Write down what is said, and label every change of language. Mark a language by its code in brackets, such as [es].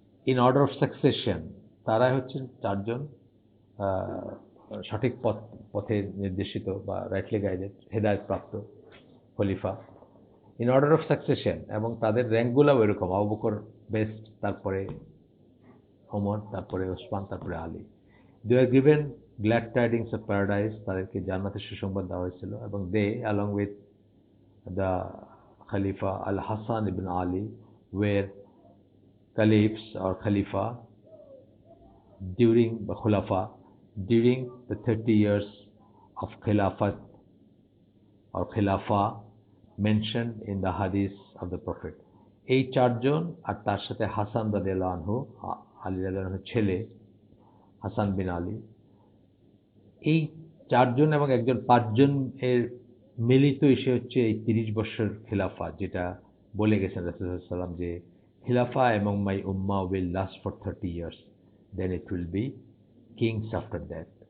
[en] in order of succession, [bn] তারাই হচ্ছেন চারজন আহ, সঠিক পথে নির্দেশিত বা [en] rightly guided, [bn] হেদায়ত প্রাপ্ত খলিফা। [en] in order of succession, [bn] এবং তাদের র্যাঙ্কগুলোও এরকম, আবু বকর বেস্ট, তারপরে ওমর, তারপরে ওসমান, তারপরে আলী। [en] they are given glad tidings of paradise, [bn] তাদেরকে জান্নাতের সুসংবাদ দেওয়া হয়েছিল। [en] এবং they along with the খলিফা al Hasan ibn Ali were caliphs or khalifa during the khulafa during the 30 years of khilafat or khilafa mentioned in the hadith of the prophet। [bn] এই চারজন আর তার সাথে হাসান রাদিয়াল্লাহু আনহু, আলী রাদিয়াল্লাহু আনহুর ছেলে হাসান বিন আলী, এই চারজন এবং একজন, পাঁচজন এর মিলিত এসে হচ্ছে এই 30 বছর খিলাফা, যেটা বলে গেছেন রাসূল সাল্লাল্লাহু আলাইহি ওয়াসাল্লাম যে খিলাফা [en] among my ummah will last for 30 years, then it will be kings after that।